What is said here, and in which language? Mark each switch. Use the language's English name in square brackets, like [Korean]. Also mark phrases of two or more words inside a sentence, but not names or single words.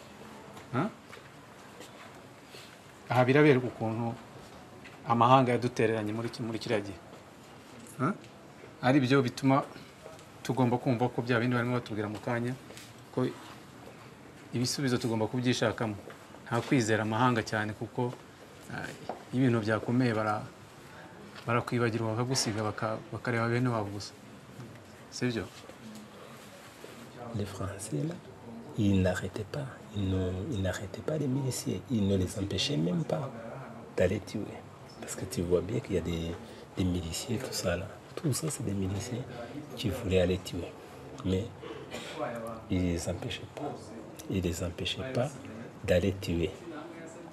[Kinyarwanda] Aha birabereka ukuntu amahanga yadutereranye muri kiriya gihe, ari byo bituma tugomba kumva ko bya bindi barimo batubwira mu kanya ko ibisubizo tugomba kubyishakamo, nta kwizera amahanga cyane, kuko ibintu byakomeye barakwibagirwa bakagusiga bakareba bene wabo gusa, sibyo? [French] Les Français là, ils n'arrêtaient pas, ils n'arrêtaient pas les miliciens, ils ne les empêchaient même pas d'aller tuer, parce que tu vois bien qu'il y a des miliciens, tout ça là, tout ça c'est des miliciens qui voulaient aller tuer, mais ils les empêchaient pas d'aller tuer.